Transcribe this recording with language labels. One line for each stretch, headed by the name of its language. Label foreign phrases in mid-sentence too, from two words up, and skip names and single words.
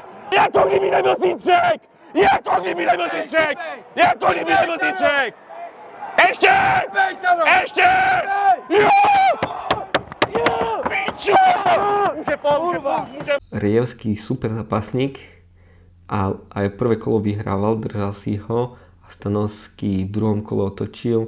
Czech: Jako kdyby nebyl Zítřek! Ještě! Ještě! Jo! Pičo!
Slovak: Rievský super zápasník a aj prvé kolo vyhrával, držal si ho a Stanovský v druhom kole otočil.